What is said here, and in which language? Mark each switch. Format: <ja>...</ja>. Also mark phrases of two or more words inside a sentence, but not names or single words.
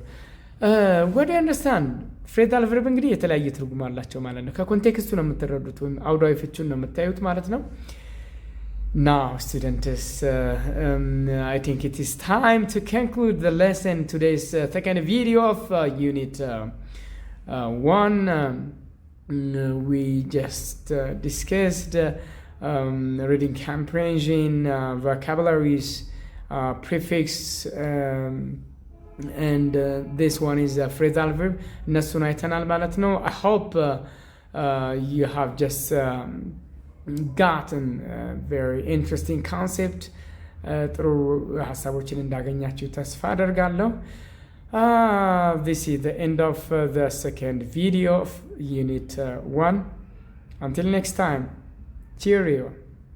<en>what do you understand? phrasal verb</en> <am>እንግዲህ የተለያየ ትርጉም አላቸው ማለት ነው። ከኮንቴክስቱ ነው የምትረዱት ወይም አውዳዊ ፍቹን ነው የምታዩት ማለት ነው።</am> <en>Now students, I think it is time to conclude the lesson. Today's second video of unit 1. We just discussed reading comprehension, vocabularies, prefix, and this one is a phrasal verb.</en> <am>እነሱን አይተናል ማለት ነው።</am> <en>I hope you have just gotten a very interesting concept.</en> <am>ጥሩ ሀሳቦችን እንዳገኛችሁ ተስፋ አደርጋለሁ።</am> <en>This is the end of the second video of unit 1. Until next time, cheerio.</en>